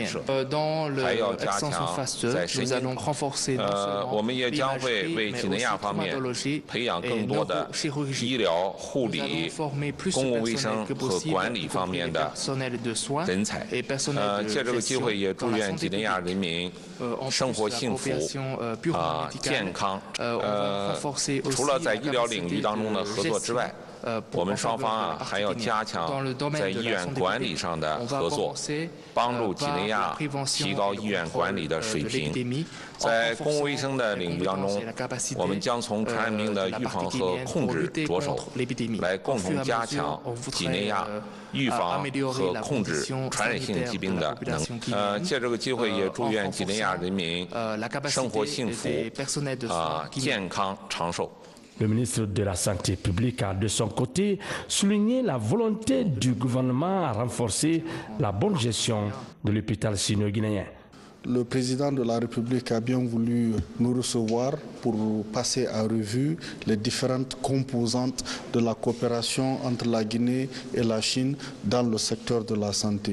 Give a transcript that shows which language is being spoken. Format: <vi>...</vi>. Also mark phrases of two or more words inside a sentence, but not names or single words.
<fr>Dans l'extension phase 2, nous allons renforcer non seulement l'imagerie, mais aussi la traumatologie et neurochirurgie. Nous allons former plus de personnel que possible, y compris les personnels de soins et personnels de gestion pour la santé publique. En plus,</fr> <zh>健康。除了在医疗领域当中的合作之外，我们双方还要加强在医院管理上的合作，帮助几内亚提高医院管理的水平。在公共卫生的领域当中，我们将从传染病的预防和控制着手，来共同加强几内亚预防和控制传染性疾病的能力。借这个机会也祝愿几内亚人民生活幸福，健康长寿。</zh> <fr>Le ministre de la Santé publique a de son côté souligné la volonté du gouvernement à renforcer la bonne gestion de l'hôpital sino-guinéen. Le président de la République a bien voulu nous recevoir pour passer à revue les différentes composantes de la coopération entre la Guinée et la Chine dans le secteur de la santé.</fr>